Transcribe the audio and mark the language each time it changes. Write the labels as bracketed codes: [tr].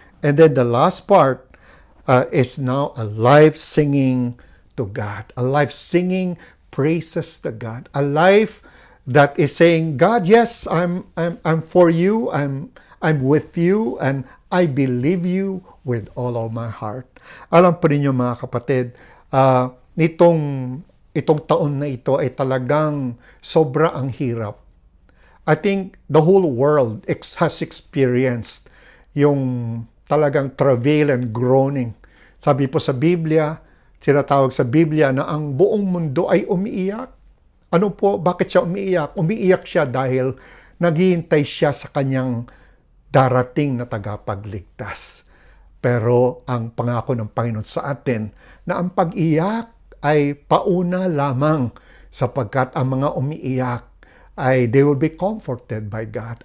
[en] And then the last part, is now a life singing to God, a life singing praises to God, a life that is saying, God, yes, I'm for you, I'm with you, and I believe you with all of my heart. [tl] Alam po ninyo mga kapatid, itong taon na ito ay talagang sobra ang hirap. [en] I think the whole world has experienced [tl] yung talagang [en] travail and groaning. [tl] Sabi po sa Biblia, tinatawag sa Biblia na ang buong mundo ay umiiyak. Ano po? Bakit siya umiiyak? Umiiyak siya dahil naghihintay siya sa kanyang darating na tagapagligtas. Pero ang pangako ng Panginoon sa atin na ang pag-iyak ay pauna lamang sapagkat ang mga umiiyak ay [en] they will be comforted by God.